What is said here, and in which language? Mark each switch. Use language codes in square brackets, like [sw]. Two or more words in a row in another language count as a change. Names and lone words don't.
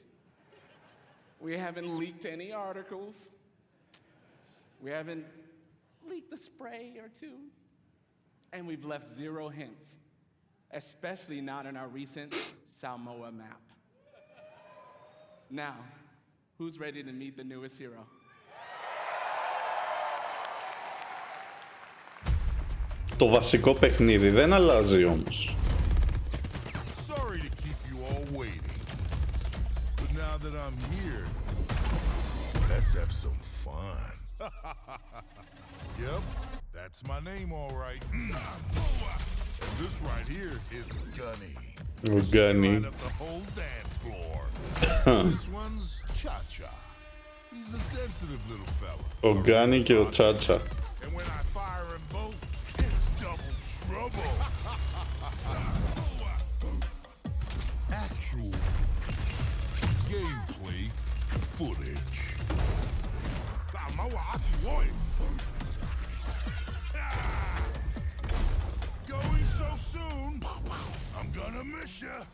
[en] We haven't leaked any articles. We haven't leaked a spray or two. And we've left 0 hints, especially not in our recent Samoa map. Now, who's ready to meet the newest hero? [el] Το βασικό παιχνίδι δεν αλλάζει όμως. [en] Sorry to keep you all waiting. But now that I'm here, let's have some fun. Yep, that's my name all right. And this right here is Gunny. [el] Ο Gunny. [en] Light up the whole dance floor. This one's Cha-Cha. He's a sensitive little fella. [el] Ο Gunny και ο Τσάτσα. [en] And when I fire them both, it's double trouble. Actual gameplay footage. Going so soon, I'm gonna miss ya.